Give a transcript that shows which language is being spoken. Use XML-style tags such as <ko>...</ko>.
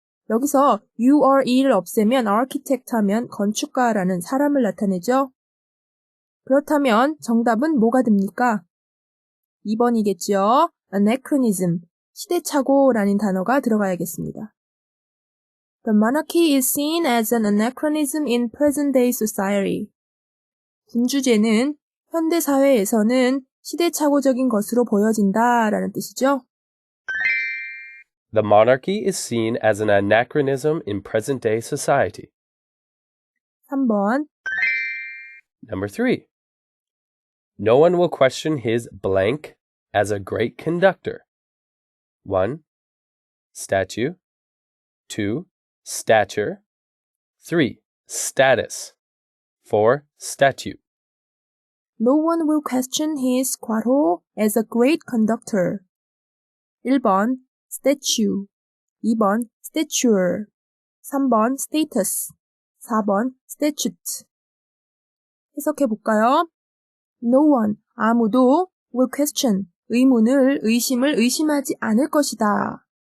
<ko>여기서 URE를 없애면 architect 하면 건축가라는 사람을 나타내죠. 그렇다면 정답은 뭐가 됩니까? 2번이겠죠. anachronism, 시대착오라는 단어가 들어가야겠습니다.</ko> <en>The monarchy is seen as an anachronism in present-day society.</en> <ko>군주제는 현대사회에서는 시대착오적인 것으로 보여진다라는 뜻이죠.</ko> <en>The monarchy is seen as an anachronism in present-day society.</en> <ko>3번.</ko> <en>Number 3. No one will question his blank as a great conductor. 1. Statue. 2. Stature. 3. Status. 4. Statute. No one will question his</en> <ko>괄호</ko> <en>as a great conductor. 1번 statue, 2번 stature, 3번 status, 4번 statute.</en> <ko>해석해볼까요?</ko> <en>No one,</en> <ko>아무도</ko> <en>will question,</en> <ko>의심을 의심하지 않을 것이다.</ko>